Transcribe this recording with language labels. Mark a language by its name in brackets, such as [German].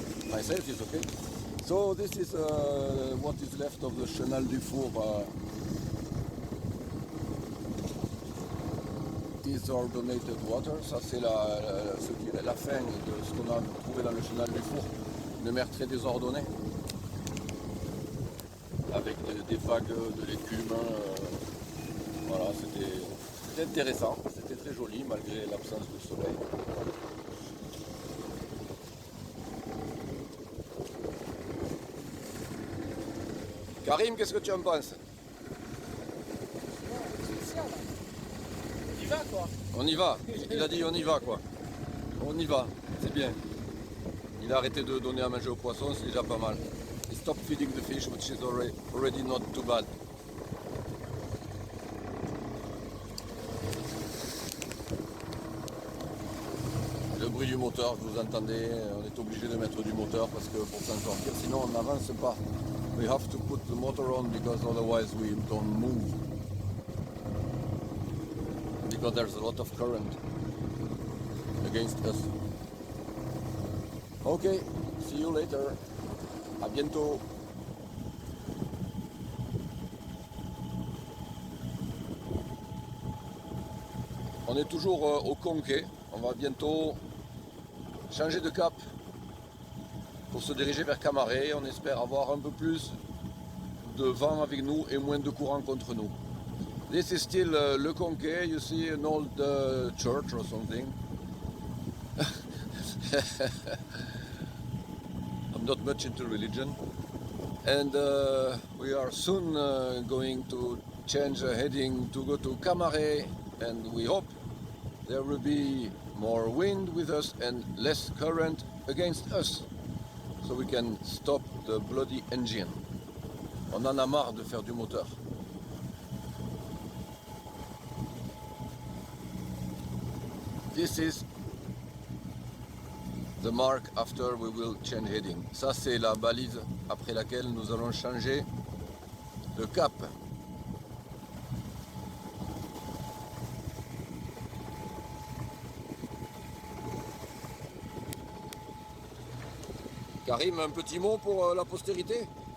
[English] Myself is okay. So this is what is left of the Chenal du Four Desaldonated water, [French] ça c'est la fin de ce qu'on a trouvé dans le chenal du Four, une mer très désordonnée, avec des vagues de l'écume. Voilà, c'était intéressant, c'était très joli malgré l'absence de soleil. Karim, qu'est-ce que tu en penses? On y va quoi. On y va, il a dit on y va quoi. On y va, c'est bien. Il a arrêté de donner à manger aux poissons, c'est déjà pas mal. [English] He stopped feeding the fish, which is already not too bad. [French] Le bruit du moteur, vous entendez, on est obligé de mettre du moteur parce que pour s'en sortir, sinon on n'avance pas. [English] We have to put the motor on because otherwise we don't move. Because there's a lot of current against us. Ok, see you later. [French] À bientôt. On est toujours au Conquet. On va bientôt changer de cap pour se diriger vers Camaret. On espère avoir un peu plus de vent avec nous et moins de courant contre nous. [English] This is still Le Conquet. You see an old church or something. I'm not much into religion. And we are soon going to change heading to go to Camaret, and we hope there will be more wind with us and less current against us, so we can stop the bloody engine. [French] On en a marre de faire du moteur. [English] This is the mark after we will change heading. [French] Ça c'est la balise après laquelle nous allons changer de cap. Karim, un petit mot pour la postérité?